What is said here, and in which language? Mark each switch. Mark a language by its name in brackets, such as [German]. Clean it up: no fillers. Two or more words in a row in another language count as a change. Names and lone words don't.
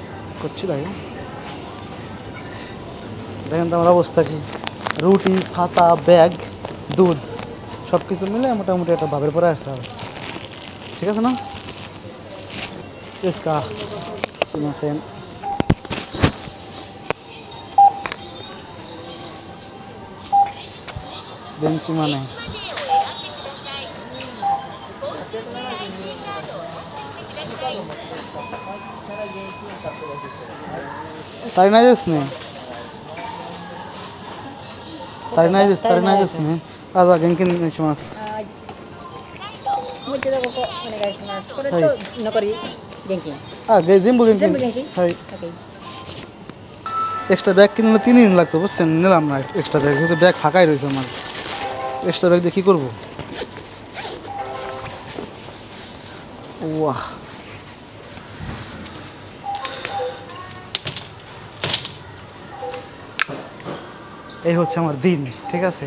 [Bangla] দেখেন তো আমার অবস্থা কি। রুটি, ছাতা, ব্যাগ, দুধ সব কিছু মিলে মোটামুটি একটা ভাবের পরে আসতে হবে, ঠিক আছে না? ইসকা সিমাসেন [Japanese] 電池マネー足りないですね。足りないですね。あ、じゃあ現金お願いします。はい。もう一度ここお願いします。これとはい残り現金。あ、全部現金。全部現金。はい。 [Bangla] ওকে। এক্সট্রা ব্যাগ কিনলে 3 দিন লাগতো বুঝছেন, নিলাম না এক্সট্রা ব্যাগ, যেহেতু ব্যাগ ফাঁকাই রয়েছে আমার। এক্সট্রা ব্যাগ দিয়ে কী করবো? ওয়াহ, এই হচ্ছে আমার দিন, ঠিক আছে?